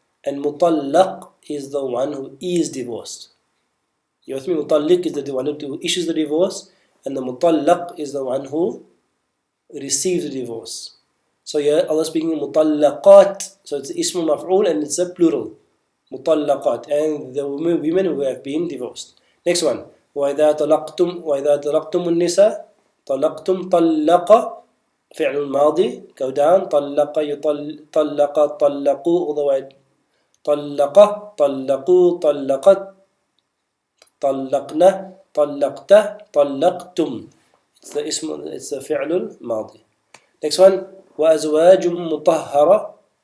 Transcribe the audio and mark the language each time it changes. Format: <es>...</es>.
<en>And مطلق is the one who is divorced. You with me? مطلق is the one who issues the divorce, and the مطلق is the one who receives the divorce. So here Allah speaking مطلقات, so it's ism maf'ul and it's a plural. مطلقات, and the women who have been divorced. Next one,</en> <ar>وإذا طلقتم النساء. طلقتم, طلق فعل الماضي,</ar> <en>go down.</en> <ar>طلق, طلق, طلقوا,</ar> <en>all the way.</en> <ar>طلق, طلقوا, طلقت, طلقنا, طلقت, طلقتم.</ar> <en>It's the</en> <ar>فعل الماضي.</ar> <en>Next one,</en> <ar>وأزواج مطهرة.</ar>